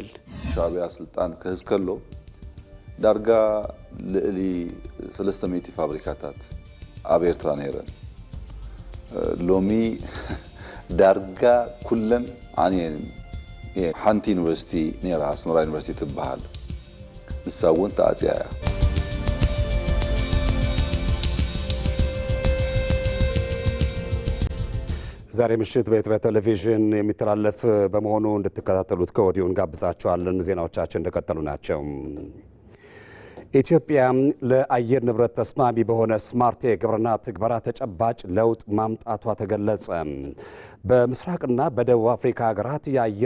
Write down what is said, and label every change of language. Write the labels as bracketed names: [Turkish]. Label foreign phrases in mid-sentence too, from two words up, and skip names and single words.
[Tigrinya] ሻዕብያ ስልጣን ክህዝ ከሎ ዳርጋ ልዕሊ 300 ፋብሪካታት ኣብ ኤርትራ ነይረን ሎሚ ዳርጋ ኩለን ዓንየን ሓንቲ ዩኒቨርሲቲ ነይራ አስመራ ዩኒቨርሲቲ ትበሃል ንሳውን ተኣጽያ [Amharic] ዛሬ ምሽት በኢትዮጵያ ቴሌቪዥን የሚተላለፍ በመሆኑ እንድትከታተሉት ከወዲሁ እንጋብዛችኋለን። ዜናዎቻችን እንደቀጠሉ ናቸው። ኢትዮጵያ ለአየር ንብረት ተስማሚ በሆነ ስማርት የግብርና ትግበራ ተጨባጭ ለውጥ ማምጣቷ ተገለጸ። በምስራቅና በደቡብ አፍሪካ ሀገራት የአየር